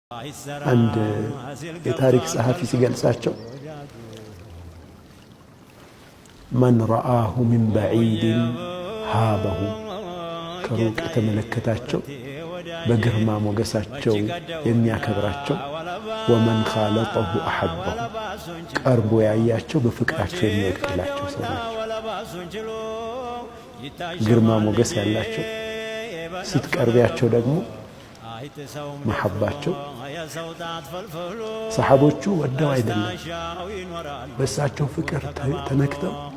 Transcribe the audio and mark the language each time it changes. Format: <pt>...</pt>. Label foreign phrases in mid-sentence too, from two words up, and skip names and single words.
<am>عند የታሪክ ጸሐፊ ሲገልጻቸው</am> <ar>من رآه من بعيد هابه</ar> <am>ከሩቅ የተመለከታቸው በግርማ ሞገሳቸው የሚያከብራቸው</am> <ar>ومن خالطه أحبه</ar> <am>ቀርቦ ያያቸው በፍቅራቸው የሚወድቅላቸው ሰዎች ግርማ ሞገስ ያላቸው ስትቀርቢያቸው ደግሞ محباቸው ሰሃቦቹ ወደው አይደለም በሳቸው ፍቅር ተነክተው</am>